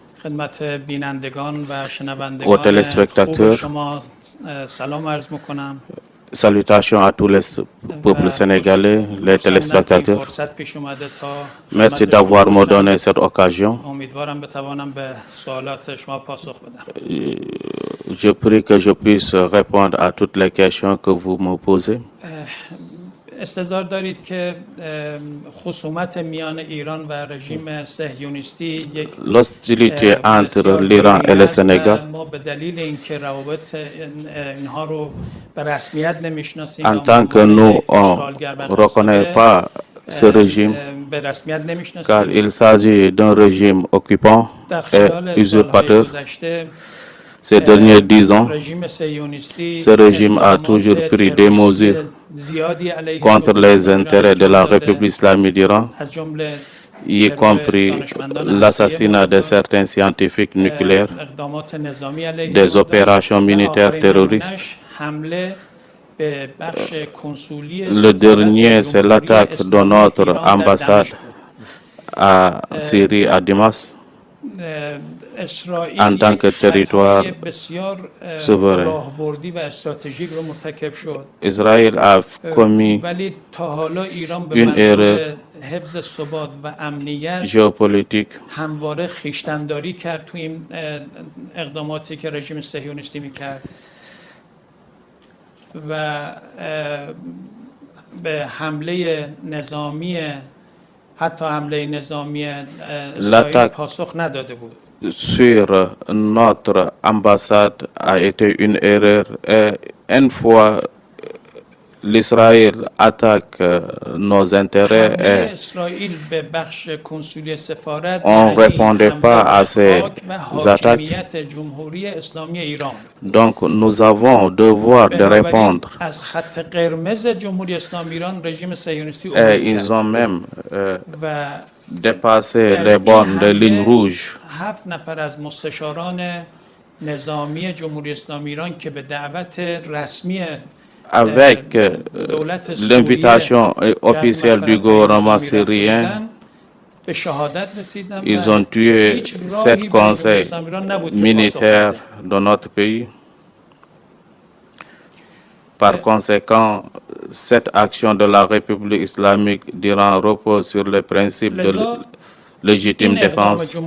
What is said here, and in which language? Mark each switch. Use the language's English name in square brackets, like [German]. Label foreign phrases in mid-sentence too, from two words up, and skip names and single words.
[French] Aux téléspectateurs, salutations à tous les peuples sénégalais, les téléspectateurs. Merci d'avoir me donné cette occasion. Je prie que je puisse répondre à toutes les questions que vous me posez. [Persian] استظهار دارید که خصومت میان ایران و رژیم صهیونیستی یک [French] L'hostilité entre l'Iran et le Sénégal, [Persian] ما به دلیل اینکه روابط اینها رو به رسمیت نمیشناسیم [French] en tant que nous, on ne reconnaît pas ce régime, [Persian] به رسمیت [French] car [Persian] نمیشناسیم [French] il s'agit d'un régime occupant [Persian] در [French] et [Persian] خلال سالهای [French] usurpateur. [Persian] گذشته [French] Ces derniers 10 ans, [Persian] رژیم صهیونیستی [French] ce régime a toujours pris des mesures [Persian] زیادی علیه [French] contre les intérêts de la République islamique d'Iran, [Persian] از جمله [French] y compris l'assassinat de certains scientifiques nucléaires, [Persian] اقدامات نظامی علیه [French] des opérations militaires terroristes. [Persian] حمله به بخش کنسولی [French] Le dernier, c'est l'attaque de notre ambassade à Syrie, à Damas, en tant que territoire souverain. [Persian] راهبردی و استراتژیک رو مرتکب شد [French] Israël a commis [Persian] ولی تا حالا ایران به [French] une [Persian] منظور [French] erreur [Persian] حفظ ثبات و امنیت [French] géopolitique [Persian] همواره خویشتنداری کرد تو این اقداماتی که رژیم صهیونیستی میکرد و به حمله نظامی حتی حمله نظامی اسرائیل پاسخ نداده بود. [French] sur notre ambassade a été une erreur. Et une fois l'Israël attaque nos intérêts et [Persian] اسرائیل به بخش کنسولی سفارت [French] on ne répondait pas à ces attaques. [Persian] حاکمیت جمهوری اسلامی ایران. [French] Donc nous avons devoir de répondre. [Persian] از خط قرمز جمهوری اسلامی ایران رژیم صهیونیستی [French] Et ils ont même [Persian] و [French] dépassé les bornes de ligne rouge. [Persian] 7 نفر از مستشاران نظامی جمهوری اسلامی ایران که به دعوت رسمی [French] Avec l'invitation officielle du gouvernement syrien, [Persian] به شهادت رسیدن [French] ils ont tué 7 conseils militaires de notre pays. Par conséquent, cette action de la République islamique d'Iran repose sur le principe de légitime défense,